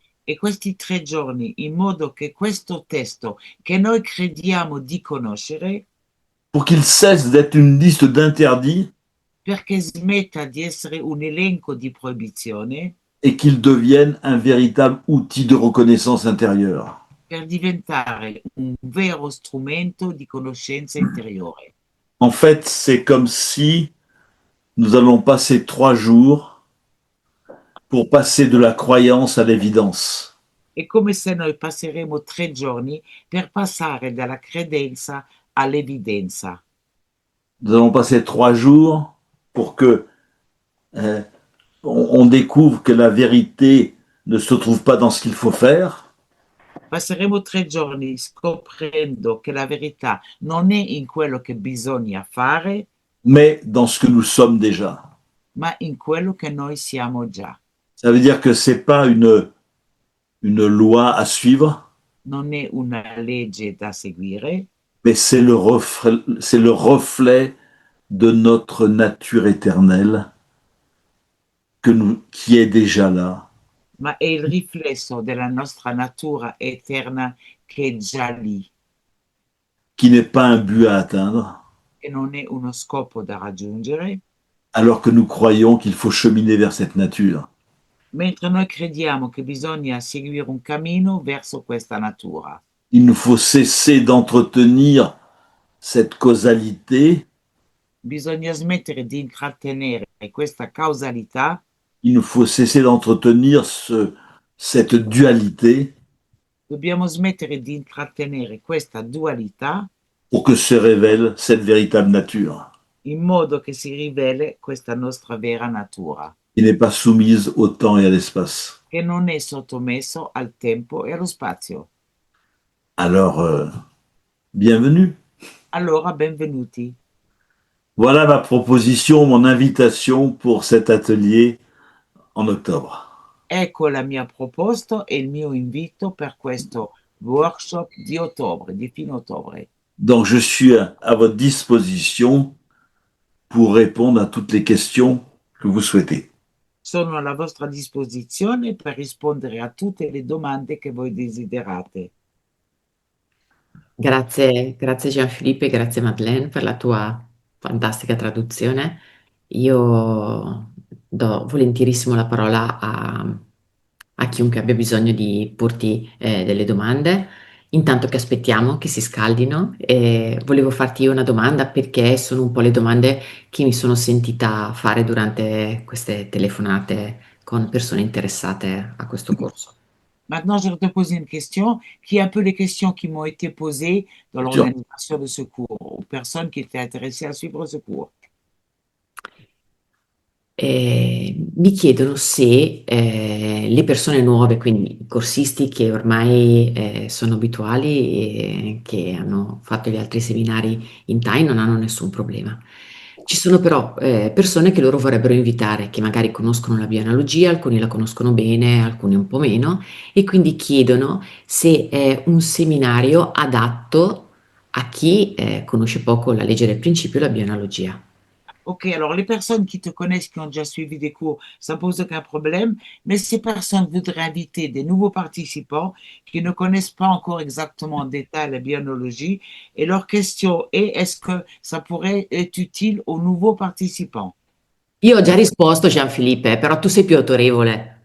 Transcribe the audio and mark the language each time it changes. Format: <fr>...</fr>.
<it>e questi 3 giorni, in modo che questo testo che noi crediamo di conoscere,</it> <fr>pour qu'il cesse d'être une liste d'interdits</fr> <it>perché smetta di essere un elenco di proibizione,</it> <fr>et qu'il devienne un véritable outil de reconnaissance intérieure.</fr> <it>per diventare un vero strumento di conoscenza interiore.</it> <fr>En fait, c'est comme si nous allons passer 3 jours pour passer de la croyance à l'évidence.</fr> <it>È come se noi passeremo 3 giorni per passare dalla credenza all'evidenza.</it> <fr>Nous allons passer 3 jours pour que euh, on découvre que la vérité ne se trouve pas dans ce qu'il faut faire,</fr> <it>Passeremo 3 giorni scoprendo che la verità non è in quello che bisogna fare,</it> <fr>mais dans ce que nous sommes déjà.</fr> <it>ma in quello che noi siamo già.</it> <fr>Ça veut dire que c'est pas une loi à suivre,</fr> <it>Non è una legge da seguire,</it> <fr>mais c'est le reflet de notre nature éternelle qui est déjà là.</fr> <it>ma è il riflesso della nostra natura eterna che è già lì,</it> <fr>Qui n'est pas un but à atteindre,</fr> <it>che non è uno scopo da raggiungere,</it> <fr>alors que nous croyons qu'il faut cheminer vers cette nature.</fr> <it>mentre noi crediamo che bisogna seguire un cammino verso questa natura.</it> <fr>Il nous faut cesser d'entretenir cette causalité,</fr> <it>Bisogna smettere di intrattenere questa causalità,</it> <fr>il nous faut cesser d'entretenir cette dualité</fr> <it>dobbiamo smettere di intrattenere questa dualità</it> <fr>pour que se révèle cette véritable nature,</fr> <it>in modo che si riveli questa nostra vera natura,</it> <fr>qui n'est pas soumise au temps et à l'espace.</fr> <it>che non è sottomesso al tempo e allo spazio.</it> <fr>Alors, bienvenue.</fr> <it>Allora, benvenuti.</it> <fr>Voilà ma proposition, mon invitation pour cet atelier en octobre.</fr> <it>Ecco la mia proposta e il mio invito per questo workshop di ottobre, di fine ottobre.</it> <fr>Donc, je suis à votre disposition pour répondre à toutes les questions que vous souhaitez.</fr> <it>Sono alla vostra disposizione per rispondere a tutte le domande che voi desiderate. Grazie, grazie Gianfilippo e grazie Madeleine per la tua fantastica traduzione. Io do volentierissimo la parola a chiunque abbia bisogno di porti delle domande. Intanto che aspettiamo che si scaldino, volevo farti io una domanda perché sono un po' le domande che mi sono sentita fare durante queste telefonate con persone interessate a questo corso.</it> <fr>Maintenant, je vais te poser une question qui est un peu les questions qui m'ont été posées dans Sûr. l'organisation de ce cours, aux personnes qui étaient intéressées à suivre ce cours.</fr> <it>Mi chiedono se le persone nuove, quindi i corsisti che ormai sono abituali e che hanno fatto gli altri seminari in Thai non hanno nessun problema. Ci sono però persone che loro vorrebbero invitare, che magari conoscono la bioanalogia, alcuni la conoscono bene, alcuni un po' meno, e quindi chiedono se è un seminario adatto a chi conosce poco la legge del principio e la bioanalogia.</it> <fr>Ok, alors les personnes qui te connaissent, qui ont déjà suivi des cours, ça pose aucun problème, mais ces personnes voudraient inviter des nouveaux participants qui ne connaissent pas encore exactement en détail la bionologie, et leur question est, est-ce que ça pourrait être utile aux nouveaux participants?</fr> <it>Io ho già risposto, Gianfilippo, però tu sei più autorevole.</it>